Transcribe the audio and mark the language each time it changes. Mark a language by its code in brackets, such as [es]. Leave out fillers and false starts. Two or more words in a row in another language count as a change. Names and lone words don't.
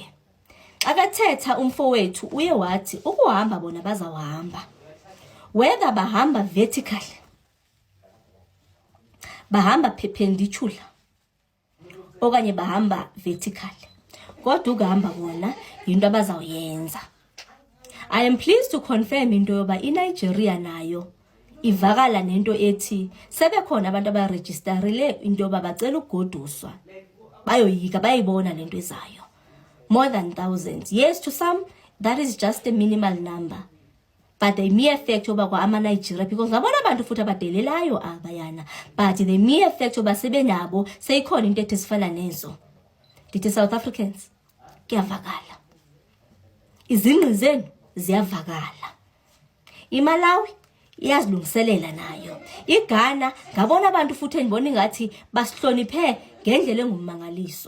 [xh] Xa kathetha umfowethu uye wathi ukuhamba bona bazawuhamba. Whether bahamba vertical, bahamba perpendicular, okanye bahamba vertical. Kodwa ukuhamba bona yinto abazawuyenza. [en] I am pleased to confirm [xh] into yoba iNigeria nayo ivakala nento ethi sebekhona abantu abaregisterile into yoba bacela ukugoduswa. Bayoyika bayibona lento ezayo. [en] More than thousands. Yes, to some that is just a minimal number. But the mere fact [xh] yoba kwa ama-Nigeria, because ngabona abantu futhi abadelelayo abayana, [en] but the mere fact [xh] yoba sebenabo seyikhona into ethi sifana nezo. Ndithi South Africans kuyavakala. Izingqi zenu ziyavakala. iMalawi iyazilungiselela nayo. iGhana ngabona abantu futhi endibona ngathi basihloniphe ngendlela engumangaliso.